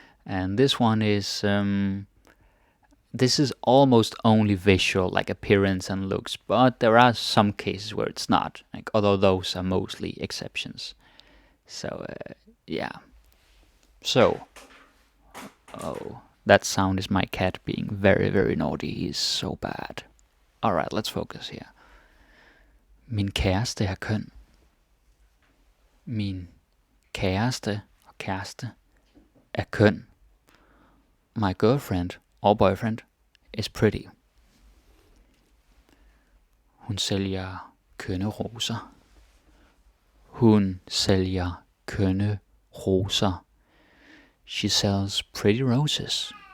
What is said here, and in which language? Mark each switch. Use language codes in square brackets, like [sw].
[en] And this one is, this is almost only visual, like appearance and looks, but there are some cases where it's not, like, although those are mostly exceptions. So, yeah. So, oh, that sound is my cat being very, very naughty. He's so bad. Alright, let's focus here. [da] Min kæreste er køn. Min kæreste og kæreste er køn. [en] My girlfriend or boyfriend is pretty. [da] Hun sælger kønne roser. Hun sælger kønne roser. [en] She sells pretty roses.